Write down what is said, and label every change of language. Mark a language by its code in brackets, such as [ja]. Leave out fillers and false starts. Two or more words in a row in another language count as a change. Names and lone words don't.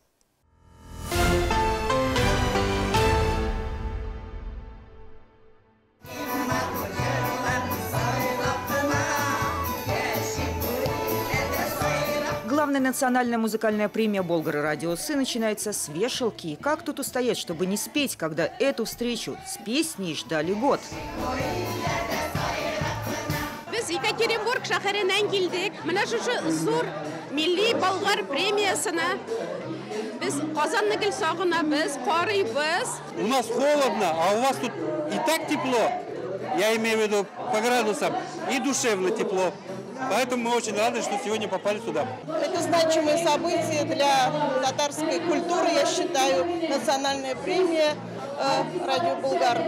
[ru] Главная национальная музыкальная премия «Болгар-радиусы» начинается с вешалки. Как тут устоять, чтобы не спеть, когда эту встречу с песней ждали год? [tt] Biz Екатеринбург шәһәреннән килдек. Менә шушы зур милли болгар премиясына. Без Казанны гел сагынабыз, карыйбыз. [ru] У нас холодно, а у вас тут и так тепло. Я имею в виду по градусам, и душевно тепло. Поэтому мы очень рады, что сегодня попали сюда. Это значимое событие для татарской культуры, я считаю, национальная премия «Радио Болгар».